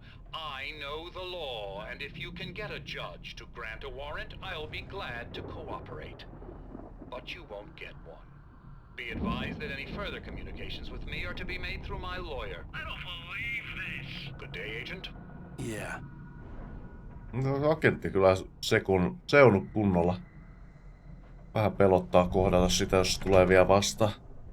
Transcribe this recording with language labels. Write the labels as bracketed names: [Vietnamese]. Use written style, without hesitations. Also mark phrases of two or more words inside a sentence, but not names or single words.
[English] I know the law, and if you can get a judge to grant a warrant, I'll be glad to cooperate. But you won't get one. Be advised that any further communications with me are to be made through my lawyer. I don't believe this. Good day, Agent. Yeah. [Finnish] No, agentti kyllä seunut kunnolla. Vähän pelottaa kohdata sitä, jos tulee vielä vastaan.